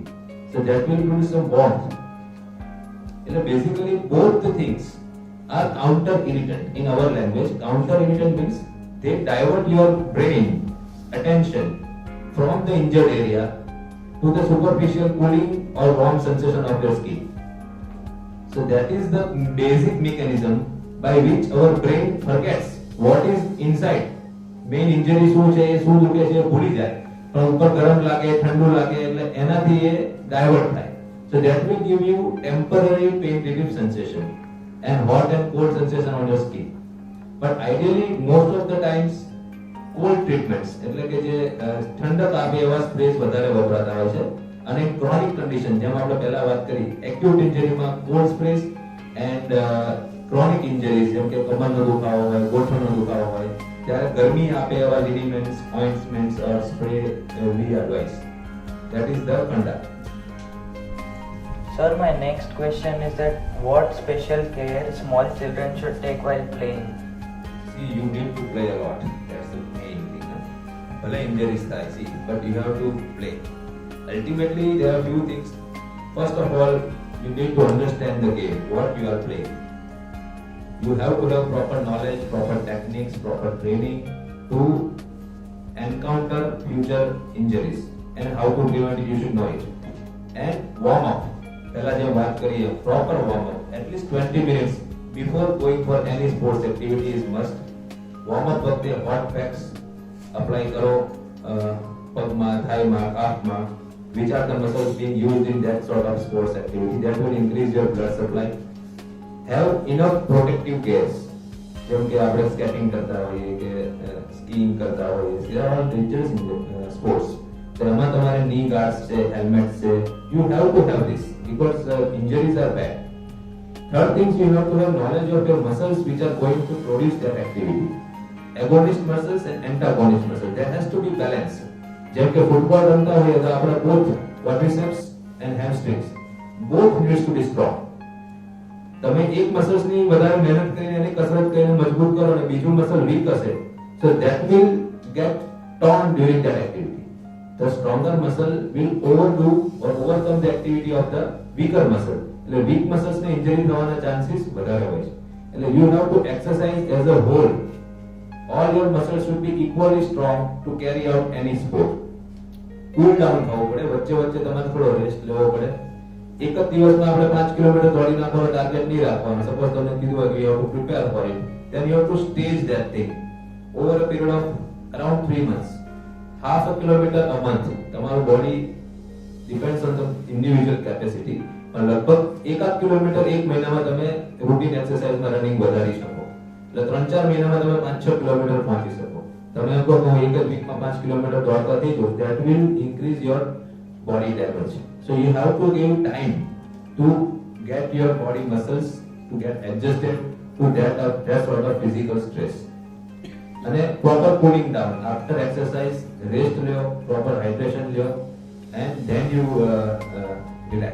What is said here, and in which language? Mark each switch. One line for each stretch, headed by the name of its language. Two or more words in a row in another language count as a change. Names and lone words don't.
English: So that will produce some warmth. એટલે basically both the things are counter irritant. in our language counter irritant means they divert your brain attention from the injured area to the superficial cooling or warm sensation of your skin. So that is the basic mechanism by which our brain forgets what is inside. Main injury
Gujarati: શું છે, શું દુખે છે ભૂલી જાય, પણ ઉપર ગરમ લાગે, ઠંડુ લાગે એટલે એનાથી એ ડાયવર્ટ થાય.
English: So that will give you temporary pain relief sensation and hot and cold sensation on your skin. But ideally most of the times cold treatments
Gujarati: એટલે કે જે ઠંડક આપે એવા સ્પ્રેસ વધારે વપરાતા હોય છે. અને
English: chronic condition
Gujarati: જેમ આપણે પહેલા વાત કરી એક્યુટ ઇન્જરીમાં
English: cold sprays and chronic injuries
Gujarati: જેમ કે કમરનો દુખાવો હોય, ગોઠણનો દુખાવો હોય ત્યારે ગરમી આપે એવા
English: liniments, ointments or spray we advise. That is the conduct. Sir, my next question is that what special care small children should take while playing? See, you need to play a lot. That's the main thing. Bhale injuries થાય, see, but you have to play. Ultimately, there are few things. First of all, you need to understand the game, what you are playing. You have to have proper knowledge, proper techniques, proper training to encounter future injuries and how to prevent it. You should know it. And warm up.
Gujarati: પહેલા જે વાત કરીએ,
English: proper warm up. At least 20 minutes before going for any sports activity is must. Warm up
Gujarati: વખતે
English: hot packs apply
Gujarati: કરો પગમાં, થાઈમાં, કાફમાં,
English: which are the muscles being used in that sort of sports activity. That will increase your blood supply. Have enough protective gears.
Gujarati: જેમ કે આપણે સ્કેટિંગ કરતા હોઈએ કે સ્કીઇંગ કરતા હોઈએ,
English: these are all dangerous sports.
Gujarati: તો એમાં તમારે
English: knee guards
Gujarati: છે, હેલ્મેટ છે,
English: you have to have this because injuries are bad. Third things, you have to have knowledge of your muscles which are going to produce that activity. Agonist muscles and antagonist muscles, there has to be balance.
Gujarati: જેમ કે ફૂટબોલ રમતા હોઈએ તો આપણા
English: both quadriceps and hamstrings both needs to be strong.
Gujarati: તમે એક મસલ્સ ની વધારે મહેનત કરીને એની કસરત કરીને મજબૂત કરો અને બીજું મસલ વીક હશે,
English: so that will get torn during that activity. The stronger muscle will overdo or overcome the activity of the weaker muscle.
Gujarati: એટલે
English: weak muscles
Gujarati: ને injury થવાના chances વધારે હોય છે.
English: એટલે you have to exercise as a whole. All your muscles should be equally strong to carry out any sport. Cool down
Gujarati: થવું પડે, વચ્ચે વચ્ચે તમારે થોડો રેસ્ટ લેવો પડે. એક જ દિવસમાં આપણે 5 કિલોમીટર દોડી નાખવાનો ટાર્ગેટ નહીં રાખવાનો. સપોઝ તમને કીધું હોય કે
English: you have to prepare for it, then you have to stage that thing over a period of around 3 months. Half a kilometer a month. તમારું બોડી depends on the individual capacity.
Gujarati: પણ લગભગ 1 કિલોમીટર એક મહિનામાં તમે રૂટીન એક્સરસાઇઝમાં રનિંગ વધારી શકો. એટલે 3-4 મહિનામાં તમે 5-6 કિલોમીટર પહોંચી શકો. તમે એમ કહો કે હું એક જ વીકમાં 5 કિલોમીટર દોડતા થઈ જાઉં,
English: that will increase your body damage. So you have to give time to get your body muscles to get adjusted to that sort of physical stress. અને proper cooling down after exercise, rest લ્યો, proper hydration લ્યો, and then you relax.